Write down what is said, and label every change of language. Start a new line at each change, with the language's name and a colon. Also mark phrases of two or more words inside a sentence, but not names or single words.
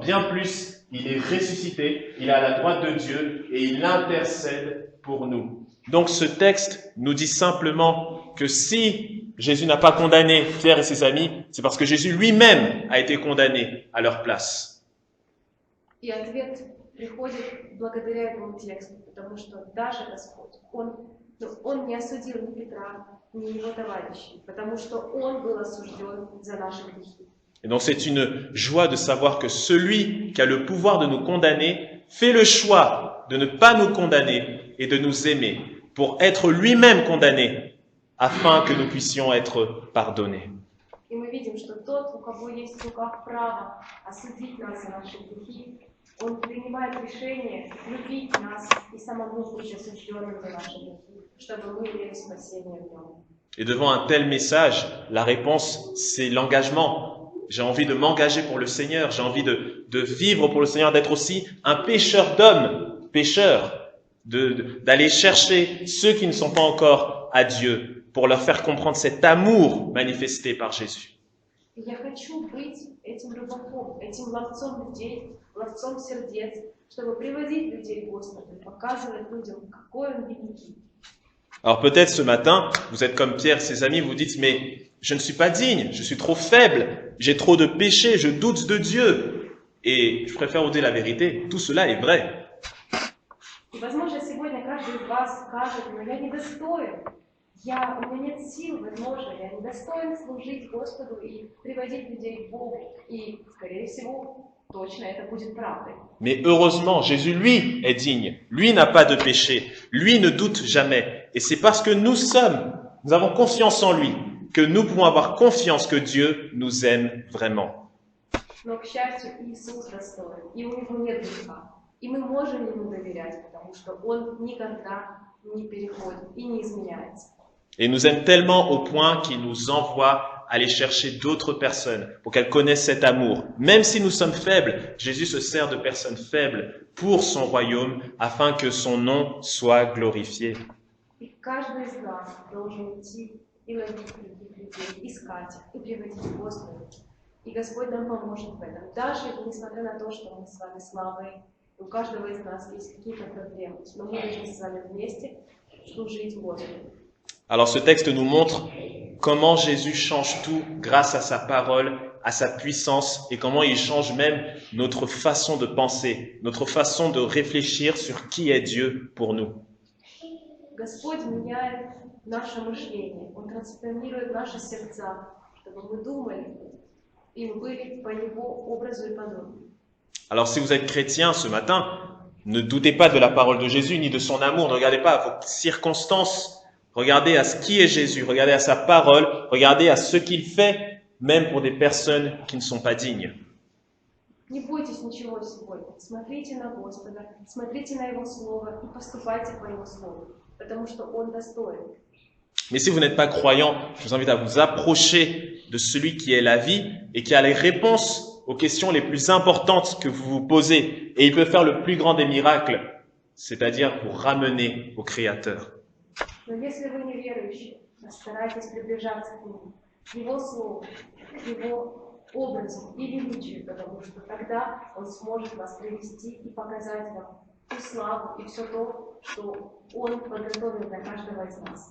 French: Bien plus, il est ressuscité, il est à la droite de Dieu et il intercède pour nous. Donc ce texte nous dit simplement que si Jésus n'a pas condamné Pierre et ses amis, c'est parce que Jésus lui-même a été condamné à leur place.
Russian: И ответ приходит благодаря этому тексту, потому что даже Господь, Он не осудил ни Петра, ни его товарищей, потому что Он был осужден за наши грехи.
French: Et donc c'est une joie de savoir que celui qui a le pouvoir de nous condamner fait le choix de ne pas nous condamner et de nous aimer pour être lui-même condamné afin que nous puissions être pardonnés.
Russian: И мы видим, что тот, у кого есть в руках право осудить нас за наши грехи, Он принимает решение любить нас и самому быть осужденным за наши грехи, чтобы мы имели спасение в Нем.
French: Et devant un tel message, la réponse, c'est l'engagement. J'ai envie de m'engager pour le Seigneur, j'ai envie de vivre pour le Seigneur, d'être aussi un pécheur d'hommes, pécheur, d'aller chercher ceux qui ne sont pas encore à Dieu, pour leur faire comprendre cet amour manifesté par Jésus.
Russian: Я хочу быть этим рыбаком, этим ловцом людей, ловцом сердец, чтобы приводить людей к Господу, показывать людям, какой Он великий.
French: Alors peut-être ce matin, vous êtes comme Pierre et ses amis, vous dites, mais je ne suis pas digne, je suis trop faible, j'ai trop de péchés, je doute de Dieu. Et je préfère vous dire la vérité, tout cela est vrai.
Russian: И, возможно, сегодня каждый из вас скажет, но я недостоин, у меня нет сил, возможно, я недостоин служить Господу и приводить людей к Богу. И, скорее всего, точно это будет правдой.
French: Mais heureusement, Jésus, lui, est digne. Lui n'a pas de péché. Lui ne doute jamais. Et c'est parce que nous avons confiance en lui, que nous pouvons avoir confiance que Dieu nous aime vraiment.
Russian: Но, к счастью, Иисус достоин, и у него нет греха. И мы можем ему доверять, потому что он никогда не переходит и не изменяется.
French: Et il nous aime tellement au point qu'il nous envoie aller chercher d'autres personnes pour qu'elles connaissent cet amour. Même si nous sommes faibles, Jésus se sert de personnes faibles pour son royaume afin que son nom soit glorifié.
Russian: И каждый из нас должен идти и ловить других людей, искать и приводить к Господу. И Господь нам поможет в этом. Даже несмотря на то, что мы с вами слабые, у каждого из нас есть какие-то проблемы, но мы должны с вами вместе служить Господу.
French: Alors ce texte nous montre comment Jésus change tout grâce à sa parole, à sa puissance et comment il change même notre façon de penser, notre façon de réfléchir sur qui est Dieu pour nous.
Russian: Господь меняет наше мышление, Он трансформирует наши сердца, чтобы мы думали и были по Его образу и подобию.
French: Alors si vous êtes chrétien ce matin, ne doutez pas de la parole de Jésus ni de son amour, ne regardez pas à vos circonstances. Regardez à ce qui est Jésus, regardez à sa parole, regardez à ce qu'il fait, même pour des personnes qui ne sont pas dignes.
Russian: Не бойтесь ничего сегодня. Смотрите на Господа, смотрите на Его Слово и поступайте по Его Слову, потому что Он достоин.
French: Mais si vous n'êtes pas croyant, je vous invite à vous approcher de celui qui est la vie et qui a les réponses aux questions les plus importantes que vous vous posez. Et il peut faire le plus grand des miracles, c'est-à-dire vous ramener au Créateur.
Russian: Но если вы неверующие, старайтесь приближаться к Нему, к Его Слову, к Его образу и величию, потому что тогда Он сможет вас привести и показать вам ту славу и все то, что Он подготовил для каждого из нас.